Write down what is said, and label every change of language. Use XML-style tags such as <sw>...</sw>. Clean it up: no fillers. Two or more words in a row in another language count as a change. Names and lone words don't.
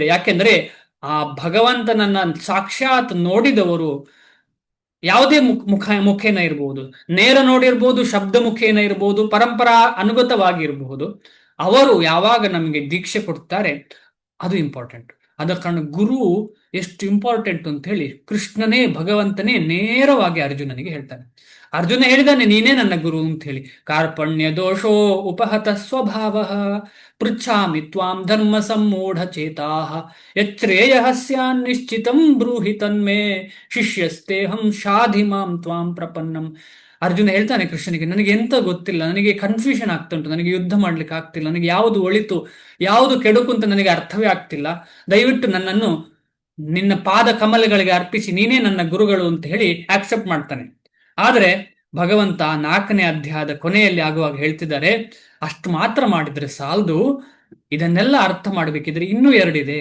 <kn>ಯಾಕೆಂದ್ರೆ ಆ ಭಗವಂತನನ್ನ ಸಾಕ್ಷಾತ್ ನೋಡಿದವರು, ಯಾವುದೇ ಮುಖೇನ ಇರಬಹುದು, ನೇರ ನೋಡಿರ್ಬೋದು, ಶಬ್ದ ಮುಖೇನ ಇರಬಹುದು, ಪರಂಪರಾ ಅನುಗತವಾಗಿರಬಹುದು, ಅವರು ಯಾವಾಗ ನಮಗೆ ದೀಕ್ಷೆ ಕೊಡ್ತಾರೆ, ಅದು ಇಂಪಾರ್ಟೆಂಟ್. ಆದ ಕಾರಣ ಗುರು ಎಷ್ಟು ಇಂಪಾರ್ಟೆಂಟ್ ಅಂತ ಹೇಳಿ ಕೃಷ್ಣನೇ, ಭಗವಂತನೇ ನೇರವಾಗಿ ಅರ್ಜುನನಿಗೆ ಹೇಳ್ತಾನೆ. ಅರ್ಜುನ ಹೇಳಿದಾನೆ, ನೀನೇ ನನ್ನ ಗುರು ಅಂತ ಹೇಳಿ.</kn> <sa>ಕಾರ್ಪಣ್ಯ ದೋಷೋ ಉಪಹತ ಸ್ವಭಾವ ಪೃಚ್ಛಾಮಿ ತ್ವಾಂ ಧರ್ಮ ಸಮ್ಮೂಢ ಚೇತಾ ಯಚ್ಛ್ರೇಯ ಸ್ಯಾನ್ ನಿಶ್ಚಿತಂ ಬ್ರೂಹಿ ತನ್ಮೇ ಶಿಷ್ಯಸ್ತೇಹಂ ಶಾಧಿ ಮಾಂ ತ್ವಾಂ ಪ್ರಪನ್ನಂ.</sa> <kn>ಅರ್ಜುನ ಹೇಳ್ತಾನೆ ಕೃಷ್ಣನಿಗೆ, ನನಗೆ ಎಂತ ಗೊತ್ತಿಲ್ಲ, ನನಗೆ ಕನ್ಫ್ಯೂಷನ್ ಆಗ್ತಾ ಉಂಟು, ನನಗೆ ಯುದ್ಧ ಮಾಡ್ಲಿಕ್ಕೆ ಆಗ್ತಿಲ್ಲ, ನನಗೆ ಯಾವುದು ಒಳಿತು ಯಾವುದು ಕೆಡುಕು ಅಂತ ನನಗೆ ಅರ್ಥವೇ ಆಗ್ತಿಲ್ಲ. ದಯವಿಟ್ಟು ನನ್ನನ್ನು ನಿನ್ನ ಪಾದ ಕಮಲಗಳಿಗೆ ಅರ್ಪಿಸಿ, ನೀನೇ ನನ್ನ ಗುರುಗಳು ಅಂತ ಹೇಳಿ ಆಕ್ಸೆಪ್ಟ್ ಮಾಡ್ತಾನೆ. ಆದರೆ ಭಗವಂತ 4ನೇ ಅಧ್ಯಾಯದ ಕೊನೆಯಲ್ಲಿ ಆಗುವಾಗ ಹೇಳ್ತಿದ್ದಾರೆ, ಅಷ್ಟು ಮಾತ್ರ ಮಾಡಿದ್ರೆ ಸಾಲದು, ಇದನ್ನೆಲ್ಲ ಅರ್ಥ ಮಾಡಬೇಕಿದ್ರೆ ಇನ್ನೂ 2 ಇದೆ.</kn>